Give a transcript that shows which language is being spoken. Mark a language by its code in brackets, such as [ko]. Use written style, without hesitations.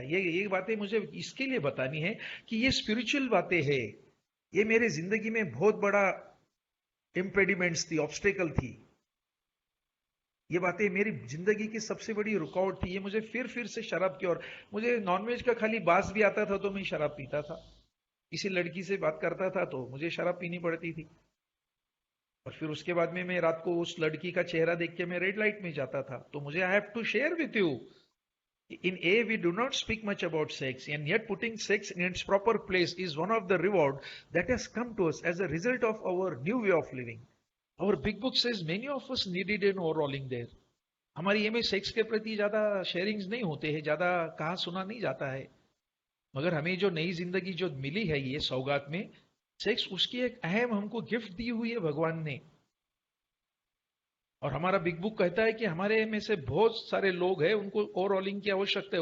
[hi] ये बातें मुझे इसके लिए बतानी है कि ये स्पिरिचुअल बातें हैं, ये मेरे जिंदगी में बहुत बड़ा इम्पेडिमेंट्स थी, ऑब्स्टेकल थी, ये बातें मेरी जिंदगी की सबसे बड़ी रुकावट थी। ये मुझे फिर से शराब की ओर, मुझे नॉनवेज का खाली बास भी आता था तो मैं शराब पीता था, किसी लड़की से बात करता था तो मुझे शराब पीनी पड़ती थी, और फिर उसके बाद में मैं रात को उस लड़की का चेहरा देख के मैं रेड लाइट में जाता था। तो मुझे [en] I have to share with you, in A we do not speak much about sex, and yet putting sex in its proper place is one of the reward that has come to us as a result of our new way of living. Our big book says many of us needed an overhauling there. [hi] हमारी ये में sex के प्रति ज्यादा sharings नहीं होते हैं, ज्यादा कहा सुना नहीं जाता है। मगर हमें जो नई जिंदगी जो मिली है ये सौगात में, सेक्स उसकी एक अहम हमको गिफ्ट दी हुई है भगवान ने। और हमारा बिग बुक कहता है कि हमारे में से बहुत सारे लोग हैं उनको ओवरऑलिंग की आवश्यकता है।